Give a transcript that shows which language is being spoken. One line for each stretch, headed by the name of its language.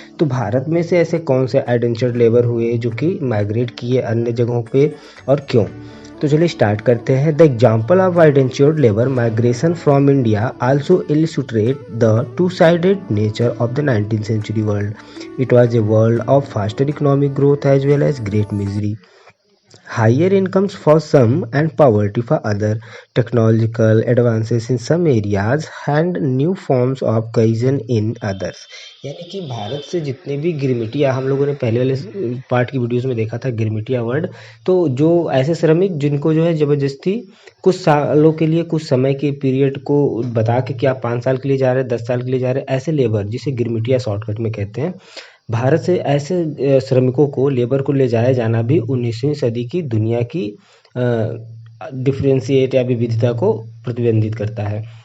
Hindi: तो भारत में से ऐसे कौन से आइडेंचर्ड लेबर हुए जो कि माइग्रेट किए अन्य जगहों पे और क्यों?
English: तो चलिए स्टार्ट करते हैं। The example of indentured labour migration from India also illustrate the two sided nature of the 19th century world. It was a world of faster economic growth as well as great misery, higher incomes for some and poverty for other, technological advances in some areas and new forms of cohesion in others।
Hindi: यानी कि भारत से जितने भी गिरमिटिया, हम लोगों ने पहले वाले पार्ट की वीडियोस में देखा था गिरमिटिया वर्ड, तो जो ऐसे श्रमिक जिनको जो है ज़बरदस्ती कुछ सालों के लिए, कुछ समय के पीरियड को बता के कि आप 5 साल के लिए जा रहे हैं, 10 साल के लिए जा रहे हैं, ऐसे लेबर जिसे गिरमिटिया शॉर्टकट में कहते हैं, भारत से ऐसे श्रमिकों को, लेबर को ले जाया जाना भी 19वीं सदी की दुनिया की डिफरेंशिएट या विविधता को प्रतिबंधित करता है।